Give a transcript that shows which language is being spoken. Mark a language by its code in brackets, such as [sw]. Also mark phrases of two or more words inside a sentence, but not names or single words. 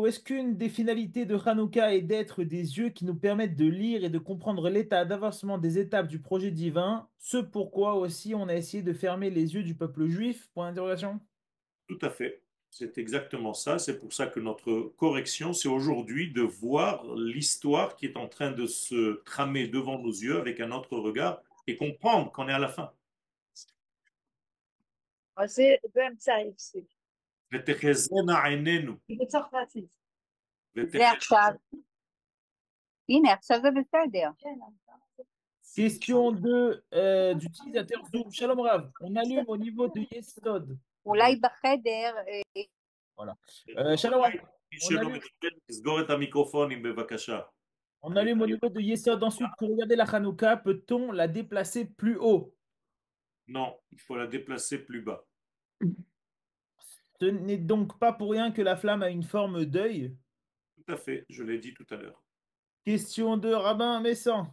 [fr] Est-ce qu'une des finalités de Hanouka est d'être des yeux qui nous permettent de lire et de comprendre l'état d'avancement des étapes du projet divin, ce pourquoi aussi on a essayé de fermer les yeux du peuple juif? Point d'interrogation. Tout à fait. C'est exactement ça. C'est pour ça que notre correction, c'est aujourd'hui de voir l'histoire qui est en train de se tramer devant nos yeux avec un autre regard et comprendre qu'on est à la fin. [he] זה באמצע ההפסק. ותחזינה עינינו, בצרפתית. זה עכשיו. הנה, עכשיו זה בסדר. [fr] Question d'utilisateur Zoom. [he] שלום רב. [fr] On allume au niveau de Yesod. [he] אולי בחדר, [fr] Voilà. [he] שלום רב. מי שלא מדבר, תסגור את המיקרופונים בבקשה. [fr] On allume au niveau de Yesod. Ensuite, pour regarder la Hanouka, peut-on la déplacer plus haut? Non, il faut la déplacer plus bas. Ce n'est donc pas pour rien que la flamme a une forme d'œil. Tout à fait, je l'ai dit tout à l'heure. Question de Rabbin Messan.